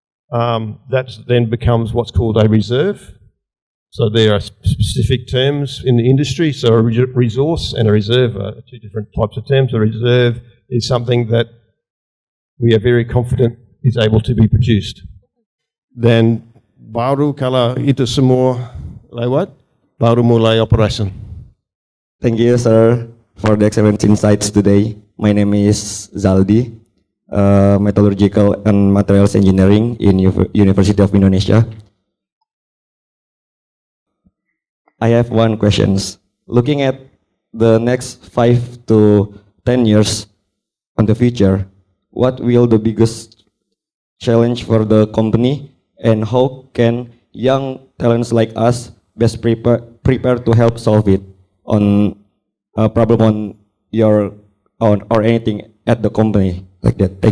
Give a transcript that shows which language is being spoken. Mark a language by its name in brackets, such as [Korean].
[English] That then becomes what's called a reserve. So there are specific terms in the industry. So a resource and a reserve are two different types of terms. A reserve is something that we are very confident is able to be produced. [Indonesian] Then baru kalau itu semua lewat, baru mulai operation. [English] Thank you, sir, for the excellent insights today. My name is Zaldi, Metallurgical and Materials Engineering in University of Indonesia. I have one question. Looking at the next 5 to 10 years on the future, what will the biggest challenge for the company, and how can young talents like us best prepare to help solve it on a problem on your own or anything at the company like that?